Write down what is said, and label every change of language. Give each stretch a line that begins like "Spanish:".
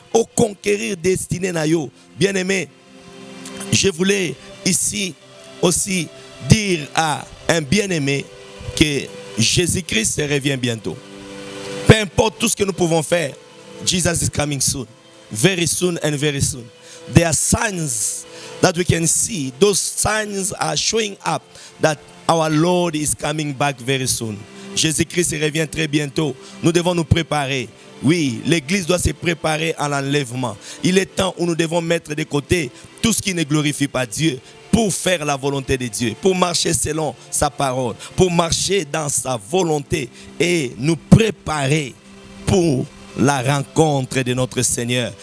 French: Ou conquérir destinée nayo. Bien-aimé, je voulais ici aussi dire à un bien-aimé que Jésus-Christ revient bientôt. Peu importe tout ce que nous pouvons faire,
English: Jesus is coming soon. Very soon and very soon. There are signs that we can see. Those signs are showing up that our Lord is coming back very soon.
French: Jésus-Christ revient très bientôt. Nous devons nous préparer. Oui, l'Église doit se préparer à l'enlèvement. Il est temps où nous devons mettre de côté tout ce qui ne glorifie pas Dieu pour faire la volonté de Dieu, pour marcher selon sa parole, pour marcher dans sa volonté et nous préparer pour la rencontre de notre Seigneur.